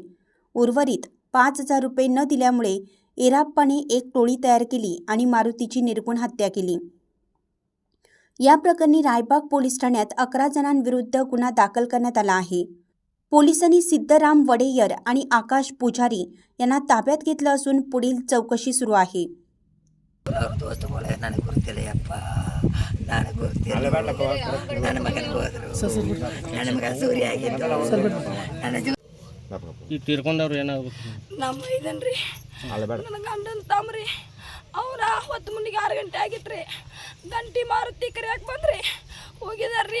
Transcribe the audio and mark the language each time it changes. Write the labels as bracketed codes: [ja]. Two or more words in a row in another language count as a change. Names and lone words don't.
[mr] उर्वरित 5,000 रुपये न दिल्यामुळे इराप्पाने एक टोळी तयार केली आणि मारुतीची निर्घुण हत्या केली। या प्रकरणी रायबाग पोलीस ठाण्यात 11 जणांविरुद्ध गुन्हा दाखल करण्यात आला आहे। पोलिसांनी सिद्धराम वडेयर आणि आकाश पुजारी यांना ताब्यात घेतलं असून पुढील चौकशी सुरू आहे। [kn] ತೀರ್ಕೊಂಡವ್ರು ಏನಾಗ್ಬೇಕು ನಮ್ಮ ಇದನ್ರಿ ನನ್ನ ಗಂಡನ ತಮ್ರಿ ಅವ್ರ 10 ಮುಂದಿಗೆ 6 ಗಂಟೆ ಆಗಿತ್ರಿ ಗಂಟಿ ಮಾರುತಿ ಕರಿಯಾಕೆ ಬಂದ್ರಿ ಹೋಗಿದಾರ್ರಿ